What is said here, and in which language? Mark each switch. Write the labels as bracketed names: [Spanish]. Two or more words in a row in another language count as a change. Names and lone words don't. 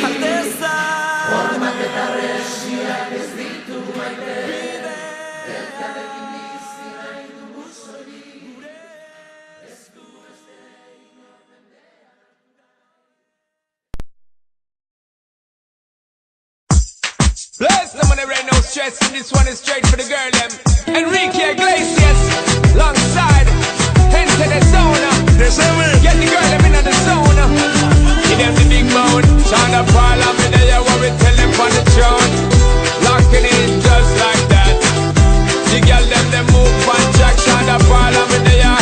[Basque] Hormak eta resiak ez ditu maite, elkarrekin bizi nahi dugu soilik. Esku beste inor mendean hartu nahi. [English] Bless them when there ain't no stress, and this one is straight for the girl them. Enrique Iglesias, alongside, into the zone. Get the girl them in the zone. Give them the big moan, Shonda Paul and me there, what we tell them on the throne. Locking in just like that. The girl them move on track, Shonda Paul and me there.